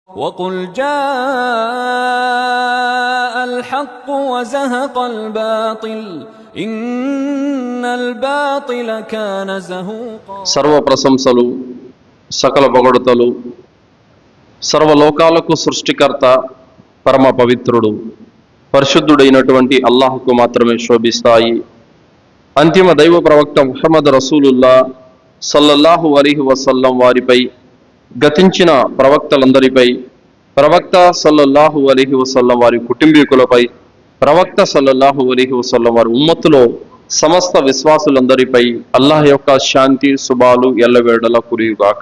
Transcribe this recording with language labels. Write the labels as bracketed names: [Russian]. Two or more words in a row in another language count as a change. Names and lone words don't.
[Arabic] وقل جاء الحق وزهق الباطل إن الباطل كان زهوقا. [Telugu] సర్వ ప్రశంసలు సకల పొగడుతలు సర్వలోకాలకు సృష్టికర్త పరమ పవిత్రుడు పరిశుద్ధుడైనటువంటి అల్లాహ్కు మాత్రమే శోభిస్తాయి. అంతిమ దైవ ప్రవక్త ముహమ్మద్ రసూలుల్లా [Arabic] صلى الله عليه وسلم [Telugu] వారిపై, గతించిన ప్రవక్తలందరిపై, ప్రవక్త [Arabic] صلى الله عليه وسلم [Telugu] వారి కుటుంబీకులపై, ప్రవక్త [Arabic] صلى الله عليه وسلم [Telugu] వారి ఉమ్మత్తులో సమస్త విశ్వాసులందరిపై అల్లాహ్ యొక్క శాంతి శుభాలు ఎల్లవేళలా కురియుగాక.